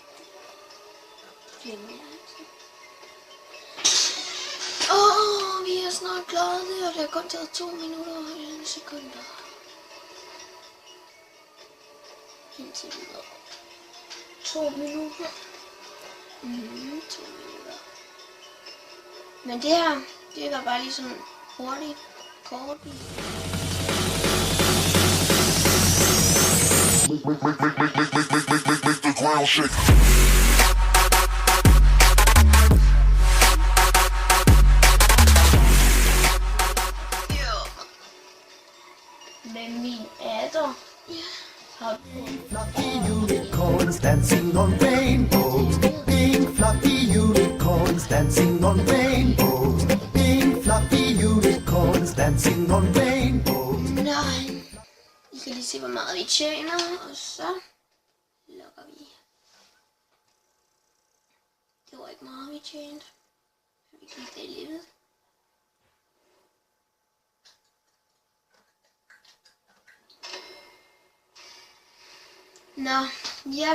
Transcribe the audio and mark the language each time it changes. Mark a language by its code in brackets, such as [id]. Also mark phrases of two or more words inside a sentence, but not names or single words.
[da] Vi er snart klaret det, og det har kun taget 2 minutter og 11 sekunder. Indtil videre. 2 minutter? 2 minutter. Men det her, det var bare lige sådan hurtigt, kort. [en] Make the ground shake. [da] Med min adder. Har [en] Fluffy unicorns dancing on rainbows. Pink fluffy unicorns dancing on rainbows. Pink fluffy unicorns dancing on rainbows. [da] Nej. I kan lige se, hvor meget vi tjener, og så lukker vi. Det var ikke meget, vi tjente. Vi kan det livet. Nå, ja.